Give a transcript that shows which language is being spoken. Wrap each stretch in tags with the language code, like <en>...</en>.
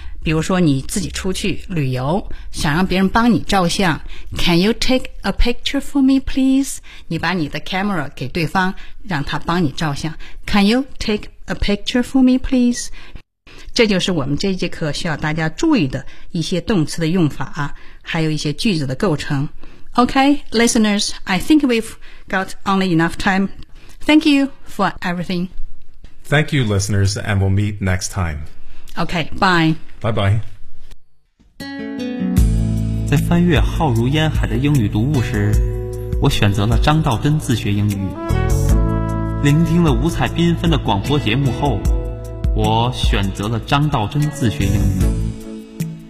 <zh>比如说你自己出去旅游想让别人帮你照相，</zh> <en>Can you take a picture for me please？</en> <zh>你把你的 camera 给对方让他帮你照相，</zh> <en>Can you take a picture for me please？</en> <zh>这就是我们这节课需要大家注意的一些动词的用法，还有一些句子的构成。</zh> <en>OK, listeners, I think we've got only enough time. Thank you for everything. Thank you, listeners, and we'll meet next time. OK, bye. Bye-bye.</en> <zh>在翻阅浩如烟海的英语读物时，我选择了张道真自学英语。聆听了五彩缤纷的广播节目后，我选择了张道真自学英语。</zh>